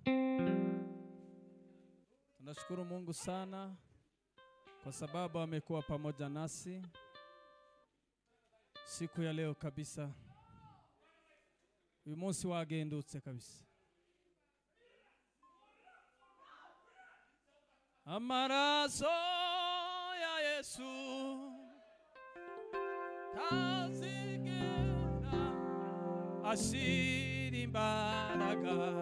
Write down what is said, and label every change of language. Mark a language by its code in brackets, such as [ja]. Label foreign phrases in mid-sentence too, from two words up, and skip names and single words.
[sw] Tunashukuru Mungu sana kwa sababu amekuwa pamoja nasi siku ya leo kabisa. [rn] Uyu munsi wagendutse kabisa. Amaraso ya Yesu tazigera ashira imbaraga.